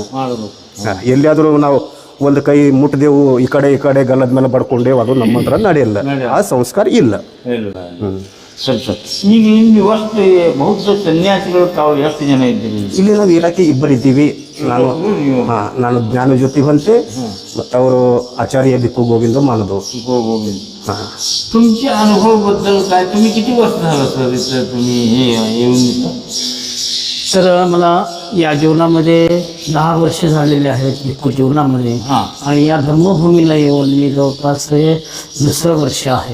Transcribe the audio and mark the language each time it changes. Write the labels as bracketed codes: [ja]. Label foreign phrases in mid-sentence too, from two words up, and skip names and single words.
[kn] ಎಲ್ಲಿಯಾದರೂ ನಾವು ಒಂದು ಕೈ ಮುಟ್ಟಿದೆವು, ಈ ಕಡೆ ಗಲ್ಲದ ಮೇಲೆ ಬಡ್ಕೊಂಡೇವು, ಅದು ನಮ್ಮ ಹತ್ರ ನಡೆಯಲ್ಲ, ಆ ಸಂಸ್ಕಾರ ಇಲ್ಲ. ಸರಿ ಸರ್. ಈಗ ಇಲ್ಲಿ ಅಷ್ಟು ಬೌದ್ಧ ಸನ್ಯಾಸಿಗಳು ತಾವು ಎಷ್ಟು ಜನ ಇದ್ದೀರಿ? ಇಲ್ಲಿ ನಾವು ಇರಾಕೆ 2 ಇದ್ದೀವಿ. ನಾನು ಜ್ಞಾನಜ್ಯೋತಿ भन्ते ಮತ್ತು ಅವರು आचार्य भिक्खू गोविंद मानदो. [mr] तुमच्या अनुभवाबद्दल काय, तुम्ही किती वर्ष झालं सर इथं तुम्ही हे येऊन? सर मला या जीवनामध्ये 10 वर्ष झालेले आहेत भिक्खू जीवनामध्ये. हां. आणि या धर्मभूमीला येऊन मी जवळपास हे 2रं वर्ष आहे.